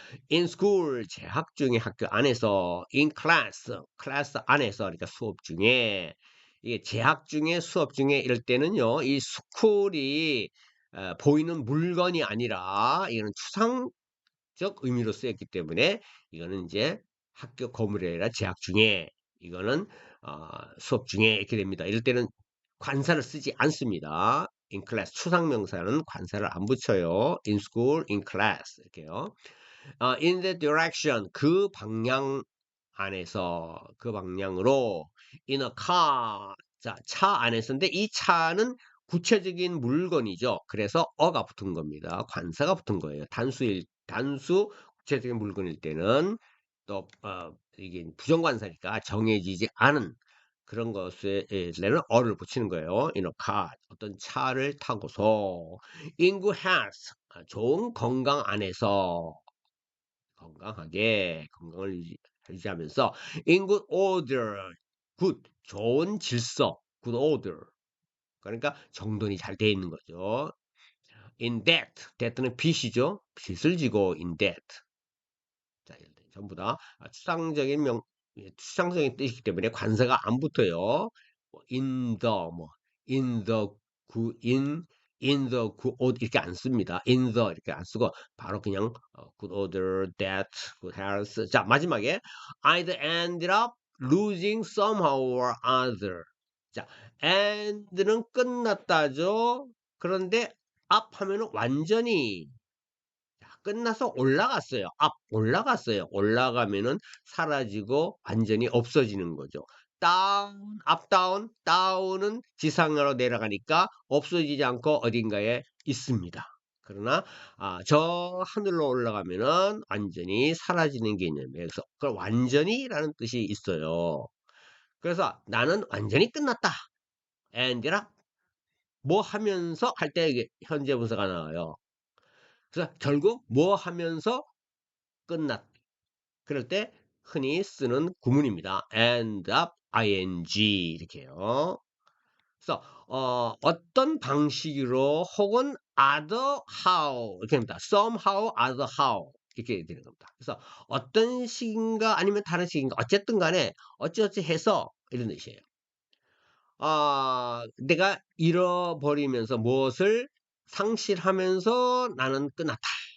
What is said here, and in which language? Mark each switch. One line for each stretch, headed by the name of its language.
English: In school
Korean: 재학 중에 학교 안에서
English: in class
Korean: 클래스 안에서 그러니까 수업 중에 이게 재학 중에 수업 중에 이럴 때는요 이 스쿨이 보이는 물건이 아니라 이거는 추상적 의미로 쓰였기 때문에 이거는 이제 학교 건물이 아니라 재학 중에 이거는 수업 중에 이렇게 됩니다. 이럴 때는 관사를 쓰지 않습니다.
English: in class
Korean: 추상명사는 관사를 안 붙여요.
English: in school, in class
Korean: 이렇게요.
English: in the direction
Korean: 그 방향 안에서 그 방향으로
English: in a car
Korean: 자, 차 안에서인데 이 차는 구체적인 물건이죠. 그래서 어가 붙은 겁니다. 관사가 붙은 거예요. 단수 구체적인 물건일 때는 또 이게 부정관사니까 정해지지 않은 그런 것에는 어를 붙이는 거예요.
English: in a car
Korean: 어떤 차를 타고서
English: in good health
Korean: 좋은 건강 안에서 건강하게 건강을 유지하면서
English: in good order good
Korean: 좋은 질서
English: good order
Korean: 그러니까 정돈이 잘 돼 있는 거죠. in debt debt는 빚이죠. 빚을 지고
English: in debt
Korean: 자 전부 다 추상적인 추상적인 뜻이기 때문에 관사가 안 붙어요.
English: in the
Korean: 뭐
English: in the good in the good order
Korean: 이렇게 안 씁니다.
English: in the
Korean: 이렇게 안 쓰고 바로 그냥
English: good order, that, good health.
Korean: 자 마지막에
English: I'd ended up losing somehow or other.
Korean: 자 end는 끝났다죠. 그런데 up 하면은 완전히 끝나서 올라갔어요. 올라갔어요. 올라가면은 사라지고 완전히 없어지는 거죠. 다운, 업다운, 다운은 지상으로 내려가니까 없어지지 않고 어딘가에 있습니다. 그러나 저 하늘로 올라가면은 완전히 사라지는 개념이에요. 그래서 그 완전히라는 뜻이 있어요. 그래서 나는 완전히 끝났다. end이라 뭐 하면서 할 때 현재 분사가 나와요. 그래서 결국 뭐 하면서 끝났. 그럴 때 흔히 쓰는 구문입니다.
English: end up ing
Korean: 이렇게요. 그래서 어떤 방식으로 혹은 other how 이렇게 됩니다.
English: somehow, other how
Korean: 이렇게 되는 겁니다. 그래서 어떤 식인가 아니면 다른 식인가 어쨌든 간에 어찌어찌 해서 이런 뜻이에요. 내가 잃어버리면서 무엇을 상실하면서 나는 끝났다.